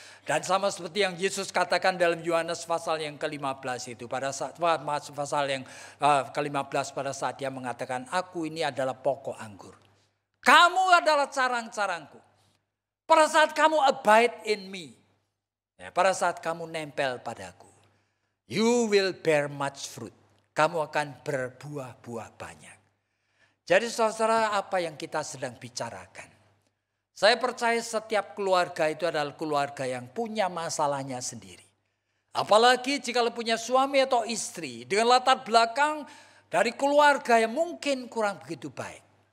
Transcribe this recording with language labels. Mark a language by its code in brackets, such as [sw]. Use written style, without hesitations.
[id] Dan sama seperti yang Yesus katakan dalam Yohanes pasal yang ke-15 itu. Pada saat pasal yang ke-15 pada saat dia mengatakan, aku ini adalah pokok anggur. Kamu adalah carang-carangku. Pada saat kamu [en] abide in me. [id] Ya, pada saat kamu nempel padaku. [en] You will bear much fruit. [id] Kamu akan berbuah-buah banyak. Jadi saudara, apa yang kita sedang bicarakan? Saya percaya setiap keluarga itu adalah keluarga yang punya masalahnya sendiri. Apalagi jika punya suami atau istri dengan latar belakang dari keluarga yang mungkin kurang begitu baik.